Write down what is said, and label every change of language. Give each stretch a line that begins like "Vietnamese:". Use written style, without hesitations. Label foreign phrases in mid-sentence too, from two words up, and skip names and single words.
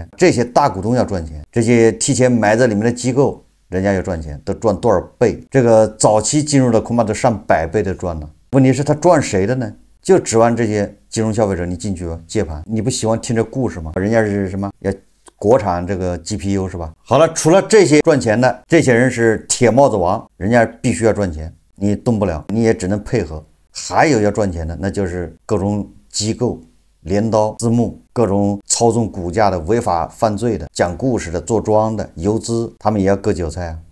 Chinese: 這些大股東要賺錢，這些提前埋在裡面的機構，人家要賺錢，都賺多少倍？這個早期進入的恐怕都上100倍的賺了。問題是他賺誰的呢？就指望這些金融消費者，你進去接盤，你不喜歡聽這故事嗎？人家是什麼？要國產這個 GPU 是吧？好了，除了這些賺錢的，這些人是鐵帽子王，人家必須要賺錢，你動不了，你也只能配合。還有要賺錢的，那就是各種機構、镰刀、私募，各種操縱股價的、違法犯罪的、講故事的、做莊的、游資，他們也要割韭菜啊。